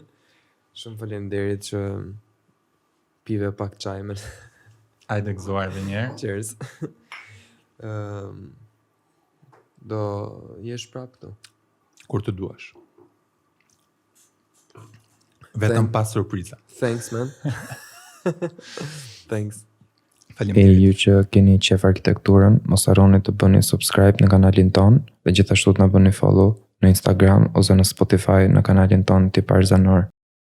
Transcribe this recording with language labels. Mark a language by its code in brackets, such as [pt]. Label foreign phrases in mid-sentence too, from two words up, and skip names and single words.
[sq] Shumë faleminderit që pive pak çaj me Hajde gëzuar edhe një herë. Cheers. Do jesh prap këtu. Kur të duash. Vetëm pas surpriza. [en] Thanks man. Thanks. [sq] E Faleminderit. ju që keni qef arkitekturën, mos harroni të bëni subscribe në kanalin ton dhe gjithashtu të na bëni follow në Instagram ose në Spotify në kanalin ton Tipar Zanor.